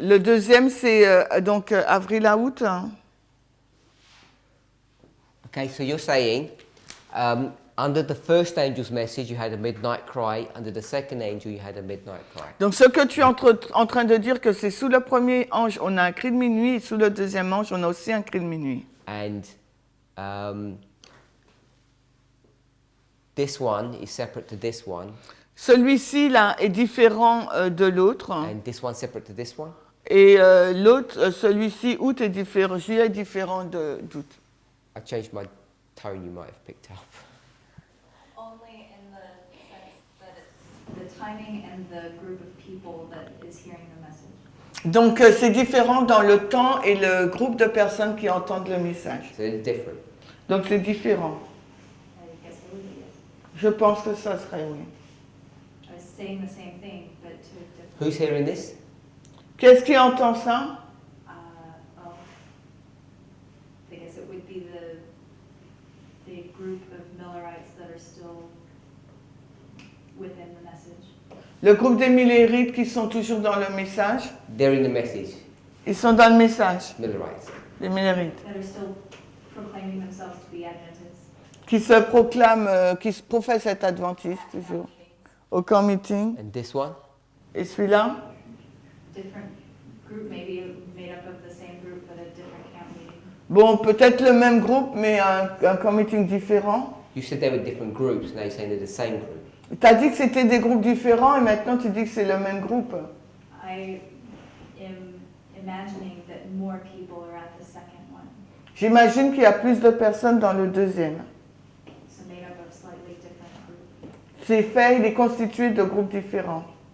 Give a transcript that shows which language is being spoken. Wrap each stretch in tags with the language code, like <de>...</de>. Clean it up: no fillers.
<fr>le deuxième c'est donc avril à août. Hein.</fr> <en>Okay, so you're saying under the first angel's message, you had a midnight cry. Under the second angel, you had a midnight cry.</en> <fr>Donc ce que tu es en train de dire que c'est sous le premier ange on a un cri de minuit et sous le deuxième ange on a aussi un cri de minuit.</fr> <en>And this one is separate to this one,</en> <fr>Celui-ci là est différent de l'autre</fr> <en>and this one separate to this one.</en> <fr>et l'autre, celui-ci août est différent, juillet est différent d'août.</fr> <en>I changed my tone. You might have picked up. Only in the sense that it's the timing and the group of people that is hearing the message.</en> <fr>Donc c'est différent dans le temps et le groupe de personnes qui entendent le message.</fr> <en>So it's different.</en> <fr>Donc c'est différent.</fr> <en>I guess it would be, yes.</en> <fr>Je pense que ça serait oui.</fr> <en>I was saying the same thing, but to different. Who's hearing this?</en> <fr>Qu'est-ce qui entend ça?</fr> <en>Oh, I guess it would be the group of Millerites that are still within the message.</en> <fr>Le groupe des Millérites qui sont toujours dans le message.</fr> <en>They're in the message.</en> <fr>Ils sont dans le message,</fr> <en>Millerites.</en> <fr>les Millérites.</fr> <en>That are still proclaiming themselves to be Adventists.</en> <fr>Qui se proclament, qui se professent être adventistes toujours. Au camp meeting.</fr> <en>And this one?</en> <fr>Et celui-là?</fr> <en>Different group, maybe made up of the same group, but a different camp meeting.</en> <fr>Bon, peut-être le même groupe, mais un camp meeting différent.</fr> <en>You said they were different groups. Now you're saying they're the same group.</en> <fr>Tu as dit que c'était des groupes différents et maintenant tu dis que c'est le même groupe.</fr> <en>I am imagining that more people are at the second one,</en> <fr>J'imagine qu'il y a plus de personnes dans le deuxième.</fr> <en>so made up of slightly different groups.</en> <fr>C'est fait, il est constitué de groupes différents.</fr>